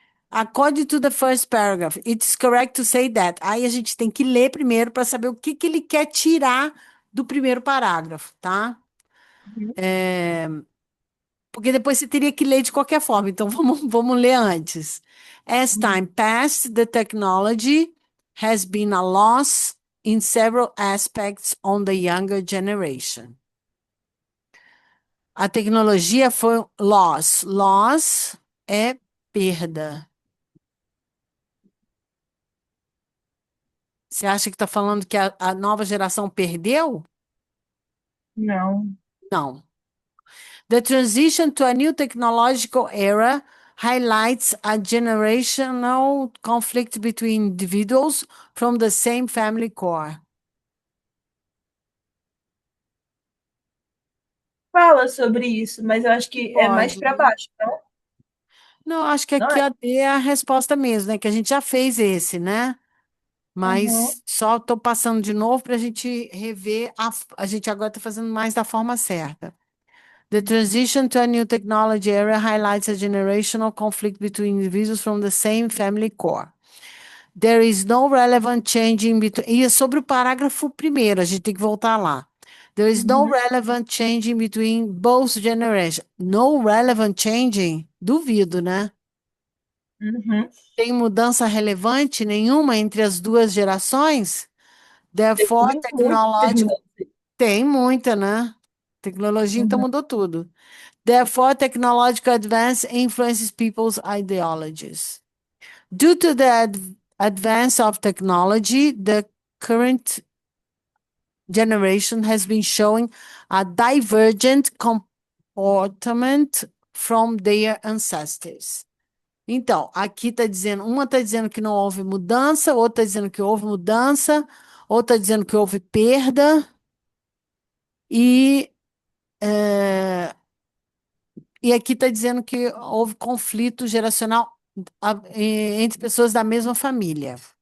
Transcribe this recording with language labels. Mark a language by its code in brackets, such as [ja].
[en] According to the first paragraph, it's correct to say that. [pt] Aí a gente tem que ler primeiro para saber o que que ele quer tirar do primeiro parágrafo, tá? Porque depois você teria que ler de qualquer forma. Então vamos ler antes. [en] As time passed, the technology has been a loss in several aspects on the younger generation. [pt] A tecnologia foi loss. Loss é perda. Você acha que está falando que a nova geração perdeu? Não. Não. [en] The transition to a new technological era highlights a generational conflict between individuals from the same family core. [pt] Fala sobre isso, mas eu acho que é mais Pode. para baixo, não? Não, acho que Não aqui é? a D é a resposta mesmo, né? Que a gente já fez esse, né? Uhum. Mas só estou passando de novo para a gente rever. A gente agora está fazendo mais da forma certa. [en] The transition to a new technology era highlights a generational conflict between individuals from the same family core. There is no relevant change in between. [pt] E é sobre o parágrafo primeiro, a gente tem que voltar lá. [en] There is no Uhum. relevant change in between both generations. No relevant changing? [pt] Duvido, né? Uhum. Tem mudança relevante nenhuma entre as duas gerações? [en] Therefore, [pt] Teve muitas [en] technological. [pt] mudanças. Tem muita, né? Tecnologia então mudou tudo. [en] Therefore, technological advance influences people's ideologies. Due to the advance of technology, the current generation has been showing a divergent comportament from their ancestors. [pt] Então, aqui está dizendo, uma está dizendo que não houve mudança, outra está dizendo que houve mudança, outra está dizendo que houve perda, e, é, e aqui está dizendo que houve conflito geracional entre pessoas da mesma família.